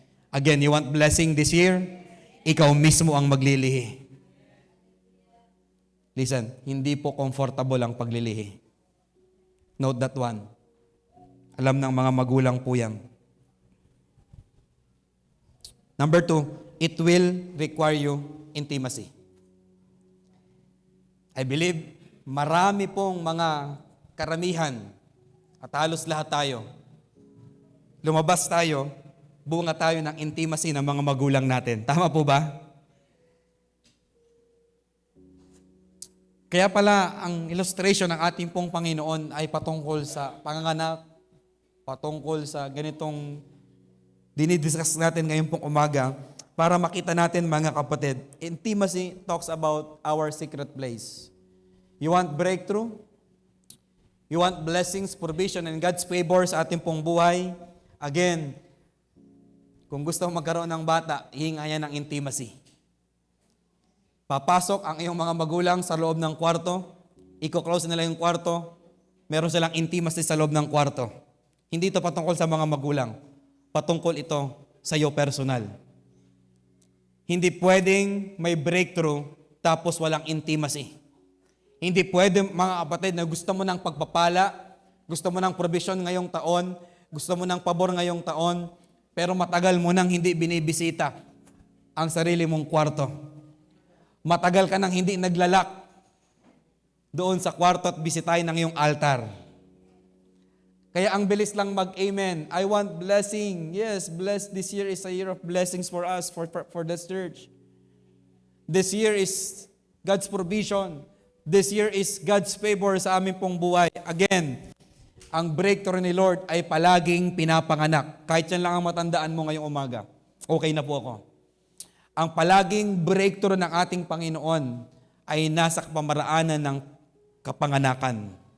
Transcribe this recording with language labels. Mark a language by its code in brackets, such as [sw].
[en] Again, you want blessing this year? [tl] Ikaw mismo ang maglilihi. Listen, hindi po comfortable ang paglilihi. [en] Note that one. [tl] Alam ng mga magulang po yan. [en] Number 2, it will require you intimacy. I believe [tl] marami pong mga karamihan at halos lahat tayo, lumabas tayo, bunga tayo ng intimacy ng mga magulang natin. Tama po ba? Kaya pala, ang illustration ng ating pong Panginoon ay patungkol sa panganganak, patungkol sa ganitong dinidiscuss natin ngayon pong umaga para makita natin, mga kapatid. [en] Intimacy talks about our secret place. You want breakthrough? You want blessings, provision, and God's favor [tl] sa ating pong buhay? Again, kung gusto mong magkaroon ng bata, hihingayan ng intimacy. Papasok ang iyong mga magulang sa loob ng kwarto, i-close nila yung kwarto, meron silang intimacy sa loob ng kwarto. Hindi ito patungkol sa mga magulang. Patungkol ito sa iyo personal. Hindi pwedeng may breakthrough tapos walang intimacy. Hindi pwedeng, mga kapatid, na gusto mo ng pagpapala, gusto mo ng provision ngayong taon, gusto mo ng pabor ngayong taon, pero matagal mo nang hindi binibisita ang sarili mong kwarto. Matagal ka nang hindi naglalak doon sa kwarto at bisitahin ang iyong altar. Kaya ang bilis lang mag-amen. [en] I want blessing. Yes, this year is a year of blessings for us, for this church. This year is God's provision. This year is God's favor [tl] sa aming pong buhay. Again, ang breakthrough ni Lord ay palaging pinapanganak. Kahit yan lang ang matandaan mo ngayong umaga. Okay na po ako. Ang palaging breakthrough ng ating Panginoon ay nasa pamaraanan ng kapanganakan.